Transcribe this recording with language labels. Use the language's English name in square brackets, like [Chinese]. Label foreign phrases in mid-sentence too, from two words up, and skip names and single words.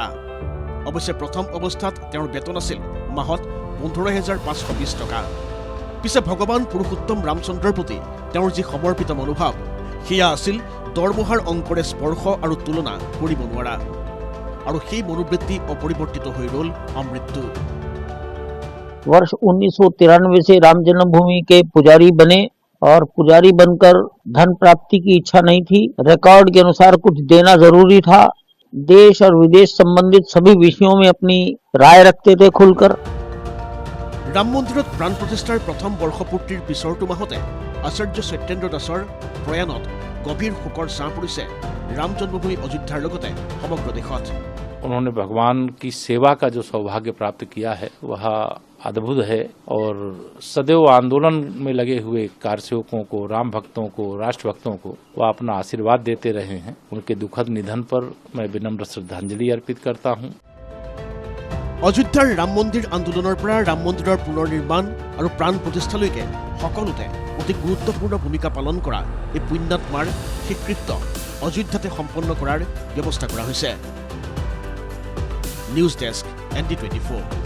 [Assamese] অৱশ্যে প্ৰথম অৱস্থাত তেওঁৰ বেতন আছিল মাহত ১৫,৫২০ টকা। পিছে ভগৱান পুৰুষোত্তম ৰামচন্দ্ৰৰ প্ৰতি তেওঁৰ যি সমৰ্পিত মনোভাৱ, সেয়া আছিল দৰমহাৰ অংকৰে স্পৰ্শ আৰু তুলনা কৰিব নোৱাৰা। আৰু সেই মনোবৃত্তি অপৰিৱৰ্তিত হৈ ৰ'ল আমৃত্যু। [Hindi] वर्ष 1993 से राम जन्मभूमि के पुजारी बने और पुजारी बनकर धन प्राप्ति की इच्छा नहीं थी। रिकॉर्ड के अनुसार कुछ देना जरूरी था। देश और विदेश संबंधित सभी विषयों में अपनी राय रखते थे खुलकर। [Assamese] ৰাম মন্দিৰত প্ৰাণ প্ৰতিষ্ঠাৰ প্ৰথম বৰ্ষপূৰ্তিৰ পিছৰটো মাহতে আচাৰ্য সত্যেন্দ্ৰ দাসৰ প্ৰয়াণত গভীৰ শোকৰ ছাঁ পৰিছে ৰাম জন্মভূমি অযোধ্যাৰ লগতে সমগ্ৰ দেশত। [Hindi] उन्होंने भगवान की सेवा का जो सौभाग्य प्राप्त किया है वह अद्भुत है, और सदैव आंदोलन में लगे हुए कारसेवकों को, राम भक्तों को, राष्ट्र भक्तों को वह अपना आशीर्वाद देते रहे हैं। उनके दुखद निधन पर मैं विनम्र श्रद्धांजलि अर्पित करता हूँ। [Assamese] অযোধ্যাৰ ৰাম মন্দিৰ আন্দোলনৰ পৰা ৰাম মন্দিৰৰ পুনৰ নিৰ্মাণ আৰু প্ৰাণ প্ৰতিষ্ঠালৈকে সকলোতে অতি গুৰুত্বপূৰ্ণ ভূমিকা পালন কৰা এই পুণ্যাত্মাৰ স্বীকৃত অযোধ্যাতে সম্পন্ন কৰাৰ ব্যৱস্থা কৰা হৈছে। নিউজ ডেস্ক ND24।